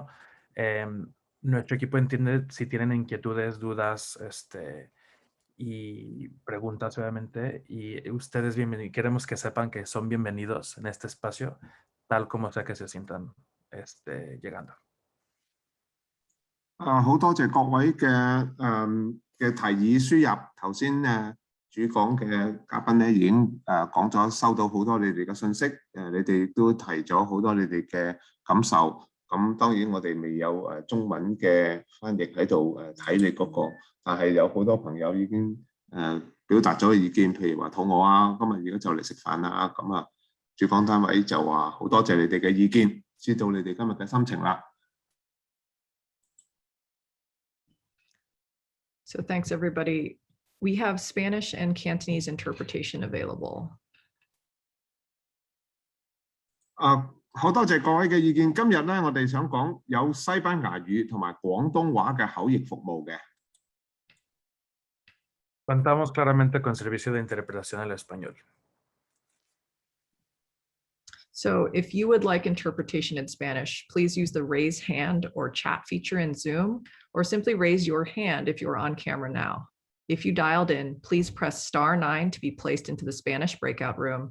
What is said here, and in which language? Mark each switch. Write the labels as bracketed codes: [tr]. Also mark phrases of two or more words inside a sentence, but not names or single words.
[es] Nuestro equipo entiende si tienen inquietudes, dudas, y preguntas, obviamente. Y ustedes queremos que sepan que son bienvenidos en este espacio, tal como sea que se sientan llegando. [yue] 好多謝各位嘅提議輸入。頭先主主講嘅嘉賓咧已經講咗，收到好多你哋嘅信息，你哋都提咗好多你哋嘅感受。咁當然我哋未有中文嘅翻譯喺度睇你嗰個，但係有好多朋友已經表達咗意見，譬如話肚餓啊，今日而家就嚟食飯啦，咁啊主講單位就話好多謝你哋嘅意見，知道你哋今日嘅心情啦。 [en] So thanks everybody. We have Spanish and Cantonese interpretation available. [yue] 好多謝各位嘅意見。今日咧，我哋想講有西班牙語同埋廣東話嘅口譯服務嘅。 [es] Contamos claramente con servicio de interpretación al español. [en] So if you would like interpretation in Spanish, please use the raise hand or chat feature in Zoom, or simply raise your hand if you're on camera now. If you dialed in, please press *9 to be placed into the Spanish breakout room.